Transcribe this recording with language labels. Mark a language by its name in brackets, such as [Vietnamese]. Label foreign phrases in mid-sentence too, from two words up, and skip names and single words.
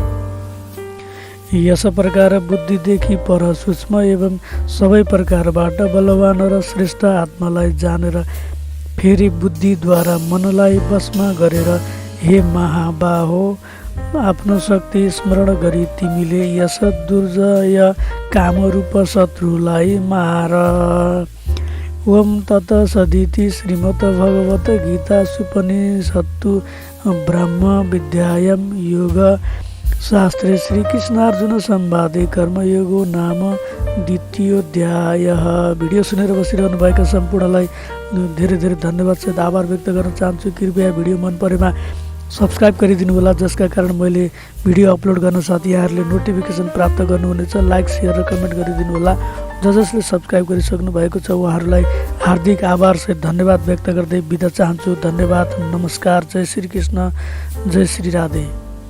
[Nepali] यस प्रकार बुद्धिदेखि पर सूक्ष्म एवं सबै प्रकारबाट बलवान र श्रेष्ठ आत्मालाई जानेर फेरि बुद्धिद्वारा मनलाई वशमा गरेर हे महाबाहो, आफ्नो शक्ति स्मरण गरी तिमीले यस दुर्जय कामरूप शत्रुलाई मार। [Sanskrit] ओम तत्सदिति श्रीमद् भगवत गीता उपनिषत्सु ब्रह्म विद्यायां योग शास्त्रे श्रीकृष्णार्जुन संवादे कर्मयोगो नाम द्वितीयोऽध्यायः। [Nepali] भिडियो सुनेर बसिरहनु भएका सम्पूर्णलाई धेरै धेरै धन्यवाद सहित आभार व्यक्त गर्न चाहन्छु। कृपया भिडियो मन परेमा सब्सक्राइब गरिदिनु होला, जसका कारण मैले भिडियो अपलोड गर्न साथ यहाँहरूले नोटिफिकेसन प्राप्त गर्नुहुनेछ। लाइक, सेयर र कमेन्ट गरिदिनु होला। जसले सब्सक्राइब गरिसक्नु भएको छ उहाँहरूलाई हार्दिक आभार सहित धन्यवाद व्यक्त गर्दै बिदा चाहन्छु। धन्यवाद, नमस्कार, जय श्री कृष्ण, जय श्री राधे।